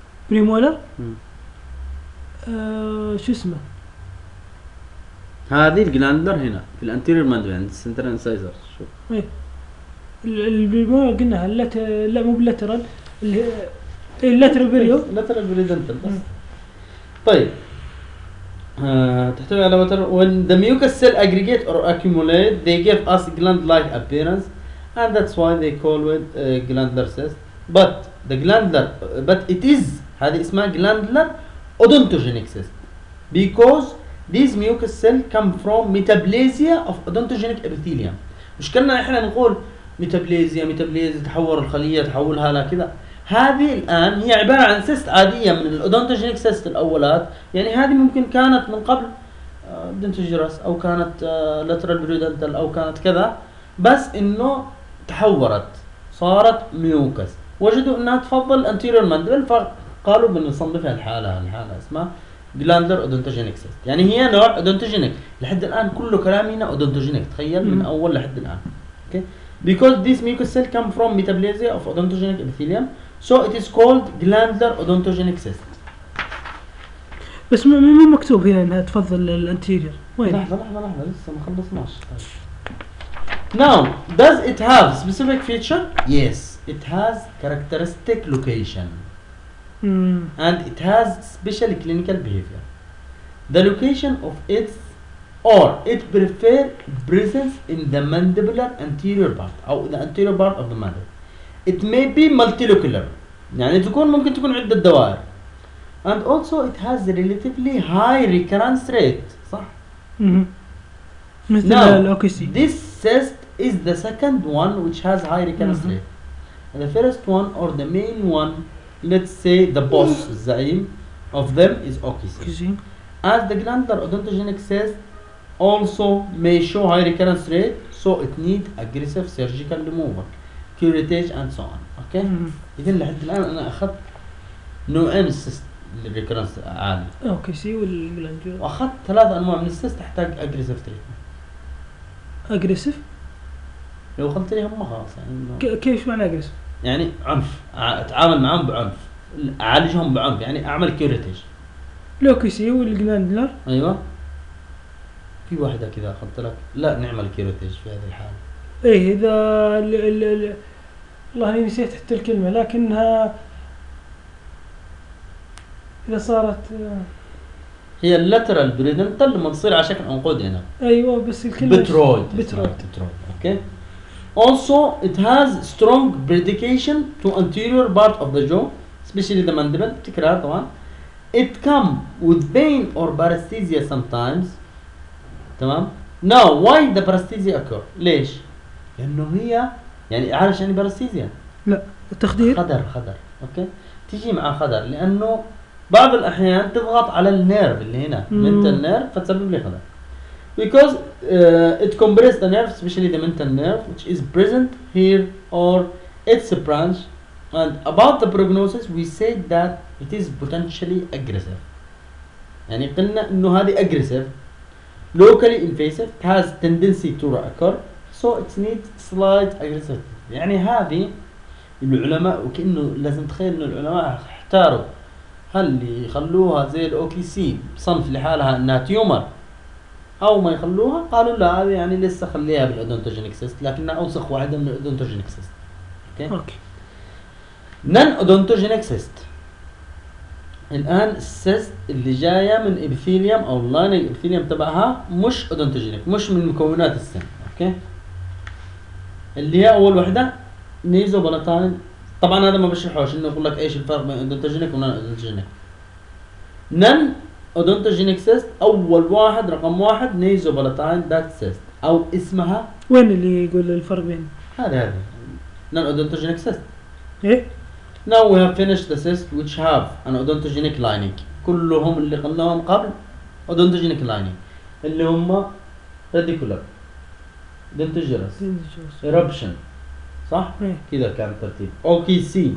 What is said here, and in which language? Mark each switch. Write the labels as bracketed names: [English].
[Arabic] بريمولر شو اسمه هذه الجلاندر هنا في الانتيريور مانديبل عند السنتر انسايزر شوف ايه البريمولر قلنا هلت لا مو بلاترال اللي اللاترال بريو لاترال بريدنتال طيب تحتوي على وتر [English] when the mucus cell aggregate or accumulate they give us gland like appearance and that's why they call it glandular cyst but the glandular but it is [Arabic] هذه اسمها [English] glandular odontogenic cyst because these mucus cells come from metaplasia of odontogenic epithelium. [Arabic] مش كنا احنا نقول metaplasia تحور الخلية تحولها لكذا هذه الآن هي عبارة عن سيست عادية من الأودونتوجينيك سيست الأولات يعني هذه ممكن كانت من قبل دنتوجيراس أو كانت لاترال بريدنتال أو كانت كذا بس إنه تحورت صارت ميوكس وجدوا أنها تفضل أنتيريور ماندبل فقالوا بنصنفها الحالة الحالة اسمها جلاندر أودونتوجينيك سيست يعني هي نوع أودونتوجينيك لحد الآن كله كلامي هنا أودونتوجينيك تخيل من أول لحد الآن okay. [English] Because this mucus cell come from metaplasia of odontogenic epithelium, so it is called glandular odontogenic cyst. [Arabic] بس مين مكتوب هنا إنها تفضل الانتيرير؟ وين؟ لحظة لسه ما خلصناش. [English] Now, does it have specific feature? Yes, it has characteristic location. And it has special clinical behavior. The location of its or it prefer presence in the mandibular anterior part او the anterior part of the mandible it may be multilocular [Arabic] يعني تكون ممكن تكون عدة دوائر [English] and also it has relatively high recurrence rate صح؟ [Arabic] مثل الاوكسي [English] this cyst is the second one which has high recurrence rate and the first one or the main one let's say the boss الزعيم of them is [Arabic] اوكسي [English] as the glandular odontogenic cyst also may show high recurrence rate so it need aggressive surgical removal curettage and so on okay [Arabic] اذا لحد الان انا اخذت نوعين السيست للريكرنس عالي اوكي سي والجلاندر واخذت ثلاث انواع من السيست تحتاج [English] aggressive treatment aggressive [Arabic] لو اخذت ليهم خلاص يعني كيف معنى aggressive يعني عنف اتعامل معهم بعنف اعالجهم بعنف يعني اعمل curettage لوكي سي والجلاندر ايوه في واحدة كذا أخذت لك لا نعمل كيروتيج في هذه الحالة إيه إذا الله أنا نسيت حتى الكلمة لكنها إذا صارت هي اللاترال بريدنتال لما تصير على شكل عنقود هنا أيوة بس الكلمة بترويد okay. [English] Also it has strong predication to anterior part of the jaw especially the mandible [Arabic] تكرار طبعا [English] it come with pain or paresthesia sometimes تمام؟ Now why the paresthesia occur؟ [Arabic] ليش؟ لأنه هي يعني عارف يعني [English] paresthesia؟ [Arabic] لا التخدير خدر أوكي؟ تيجي مع خدر لأنه بعض الأحيان تضغط على النيرف اللي هنا [English] mental nerve [Arabic] فتسبب لي خدر [English] because it compresses the nerve especially the mental nerve which is present here or its branch and about the prognosis we said that it is potentially aggressive [Arabic] يعني قلنا إنه هذه [English] aggressive locally invasive it has tendency to reoccur so it needs slight aggressive [Arabic] يعني هذه العلماء وكأنه لازم تخيل انه العلماء احتاروا هل يخلوها زي الاوكي سي صنف لحالها انها تيومر أو ما يخلوها، قالوا لا هذه يعني لسه خليها بالأودونتوجينيك سيست، لكنها أوسخ واحدة من الأودونتوجينيك سيست. أوكي. نان أودونتوجينيك سيست. الآن السيست اللي جاية من إبثيليوم أو اللاين الإبثيليوم تبعها مش أودونتوجينيك، مش من مكونات السن. أوكي. اللي هي أول واحدة نيزو بلاتاين. طبعا هذا ما بشرحوش انه يقول لك ايش الفرق بين اودونتوجينيك ونان اودونتوجينيك. نان اودونتوجينيك سيست اول واحد رقم واحد نيزو بلاتاين دات سيست او اسمها. وين اللي يقول الفرق بين هذا نان اودونتوجينيك سيست؟ ايه [English] now we have finished the cyst which have an odontogenic lining. [Arabic] كلهم اللي قلناهم قبل odontogenic lining اللي هم ردي كلها دنتجرس eruption صح؟ كذا كان ترتيب OKC